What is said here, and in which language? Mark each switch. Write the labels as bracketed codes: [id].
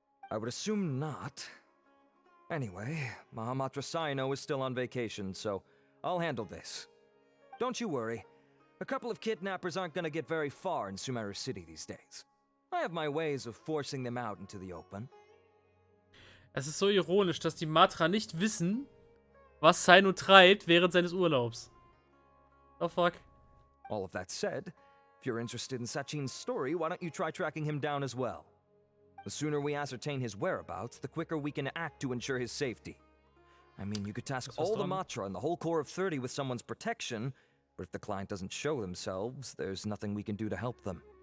[en] I would assume not. Anyway, Mahamatra Saino is still on vacation, so I'll handle this. Don't you worry. A couple of kidnappers aren't gonna get very far in Sumeru City these days. I have my ways of forcing them out into the open. [de] Es ist so ironisch, dass die Matra nicht wissen, was Saino treibt während seines Urlaubs. [en] Oh fuck. All of that said, if you're interested in Sachin's story, why don't you try tracking him down as well? The sooner we ascertain his whereabouts, the quicker we can act to ensure his safety. I mean, you could task all the Matra and the whole Core of 30 with someone's protection, but if the client doesn't show themselves, there's nothing we can do to help them.